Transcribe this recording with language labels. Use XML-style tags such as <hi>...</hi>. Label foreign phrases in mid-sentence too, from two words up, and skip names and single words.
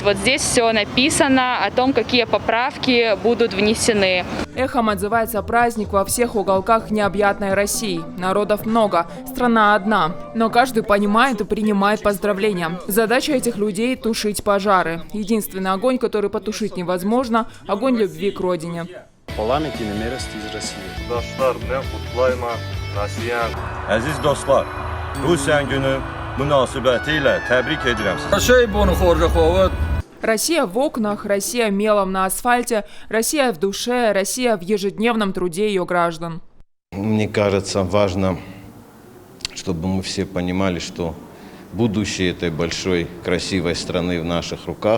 <ru>Вот здесь все написано о том, какие поправки будут внесены. Эхом отзывается праздник во всех уголках необъятной России. Народов много, страна одна. Но каждый понимает и принимает поздравления. Задача этих людей – тушить пожары. Единственный огонь, который потушить невозможно – огонь любви к родине.</ru> <az>Aziz dostlar, Rusiyan günü münasibətilə təbrik edirəm sizi.</az> <ru>Россия в окнах, Россия мелом на асфальте, Россия в душе, Россия в ежедневном труде ее граждан. Мне кажется, важно, чтобы мы все понимали, что будущее этой большой, красивой страны в наших руках.</ru>